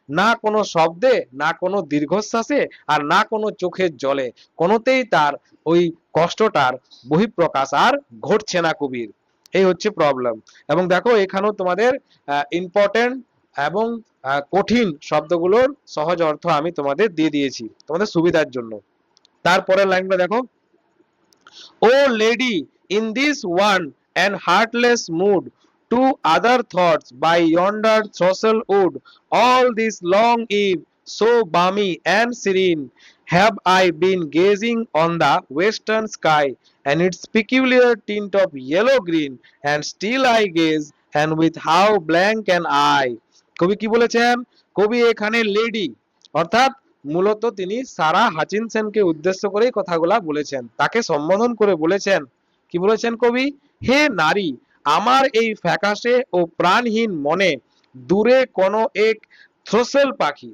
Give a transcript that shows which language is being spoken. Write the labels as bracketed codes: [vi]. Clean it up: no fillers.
[bn] না কোনো শব্দে, না কোনো দীর্ঘশ্বাসে, আর না কোনো চোখের জলে, কোনোতেই তার ওই কষ্টটার বহিঃপ্রকাশ আর ঘটছে না কবির। এই হচ্ছে প্রবলেম। এবং দেখো এখানেও তোমাদের ইম্পর্টেন্ট এবং কঠিন শব্দগুলোর সহজ অর্থ আমি তোমাদের দিয়ে দিয়েছি তোমাদের সুবিধার জন্য। তারপরের লাইনটা দেখো, [en] O lady, in this one and heartless mood, to other thoughts by yonder throstle wood, all this long eve, so balmy and serene, have I been gazing on the western sky and its peculiar tint of yellow-green, and still I gaze, and with how blank an eye. [bn] কবি কি বলেছেন? কবি এখানে lady অর্থাৎ মূলত তিনি সারা হাচিনসেনকে উদ্দেশ্য করেই কথাগুলা বলেছেন, তাকে সম্বোধন করে বলেছেন। কি বলেছেন কবি? হে নারী, আমার এই ফ্যাকাশে ও প্রাণহীন মনে দূরে কোনো এক থ্রোসেল পাখি।